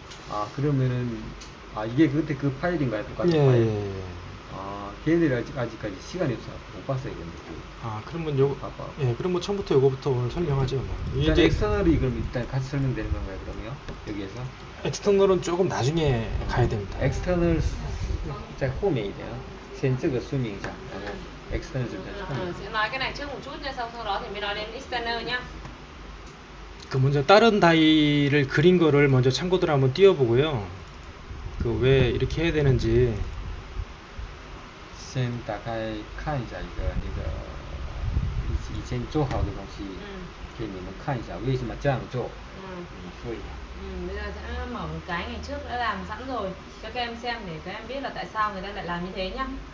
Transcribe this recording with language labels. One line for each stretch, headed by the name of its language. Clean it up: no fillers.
Korean: 아, 그러면은 이게 그때 그 파일인가요? 똑같은 예, 파일? 예, 예. 걔들이 아직까지 시간이 없어서 못 봤어요. 그러면 요 바빠. 예, 그럼 뭐 처음부터 요거부터 오늘 설명하죠. 뭐. 일단 이제 엑스터널이 그럼 일단 같이 설명되는 건가요, 그럼요? 여기에서? 엑스터널은 조금 나중에 가야 됩니다.
Chinese: 엑스터널 在后面一点先这个说明一下然后 external 就在后面
Vietnamese: Sẽ nói cái này trước một chút nha, sau đó thì mới nói đến external nhá.
Korean: 그 먼저 다른 다이를 그린 거를 먼저 참고들 한번 띄워보고요. 그 왜 이렇게 해야 되는지.
Chinese: 先打开看一下一个那个以前做好的东西给你们看一下为什么这样做说一下
Vietnamese: Bây giờ sẽ mở một cái ngày trước đã làm sẵn rồi cho các em xem để các em biết là tại sao người ta lại làm như thế nhá.